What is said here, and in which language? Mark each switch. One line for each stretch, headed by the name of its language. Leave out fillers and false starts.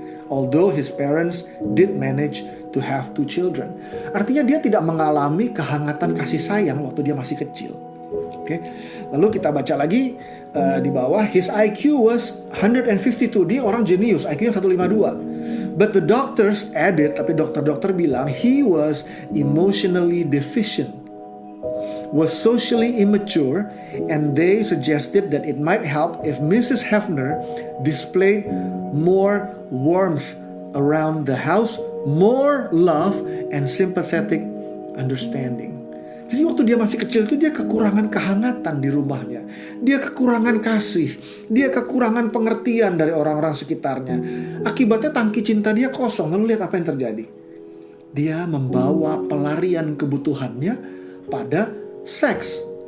English: Although his parents did manage to have 2 children.
Indonesian: Artinya dia tidak mengalami kehangatan kasih sayang waktu dia masih kecil. Lalu kita baca lagi di bawah,
English: his IQ was 152.
Indonesian: Dia orang jenius, IQ-nya 152.
English: But the doctors added,
Indonesian: tapi dokter-dokter bilang
English: he was emotionally deficient, was socially immature, and they suggested that it might help if Mrs. Hefner displayed more warmth around the house, more love and sympathetic understanding.
Indonesian: Jadi waktu dia masih kecil itu dia kekurangan kehangatan di rumahnya. Dia kekurangan kasih. Dia kekurangan pengertian dari orang-orang sekitarnya. Akibatnya tangki cinta dia kosong. Lalu lihat apa yang terjadi. Dia membawa pelarian kebutuhannya pada seks.